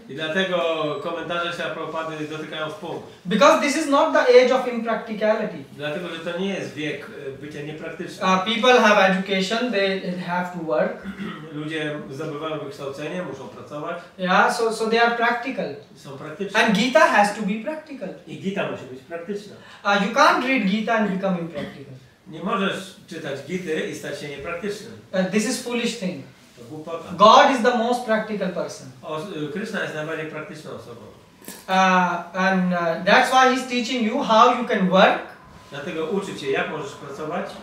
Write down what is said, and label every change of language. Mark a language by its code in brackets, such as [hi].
[pl] I dlatego komentarze się Prabhupady dotykają w punkt. [en] Because this is not the age of impracticality. [pl] Dlatego, że to nie jest wiek bycia niepraktycznym. [en] People have education, they have to work. [pl] Ludzie zdobywają wykształcenie, muszą pracować. [en] Yeah, so they are practical. [pl] Są praktyczne. [en] And Gita has to be practical. [pl] I Gita musi być praktyczna. [en] You can't read Gita and become impractical. [pl] Nie możesz czytać Gity i stać się niepraktycznym. [en] This is foolish thing. [pl] To głupota. [en] God is the most practical person. [pl] Krishna jest najbardziej praktyczną osobą. [en] And that's why he's teaching you how you can work. [pl] Dlatego uczy cię, jak możesz pracować,